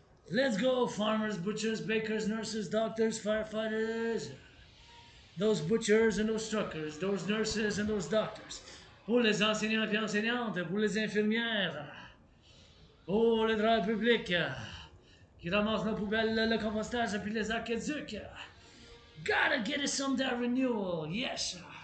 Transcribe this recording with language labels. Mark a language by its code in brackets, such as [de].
[en] Let's go, farmers, butchers, bakers, nurses, doctors, firefighters. Those butchers and those truckers, those nurses and those doctors. [fr] Pour les enseignants et enseignantes, pour les infirmières, pour les travailleurs publics qui ramassent nos poubelles, le compostage puis les aqueducs. [en] Gotta get us some that renewal, yes.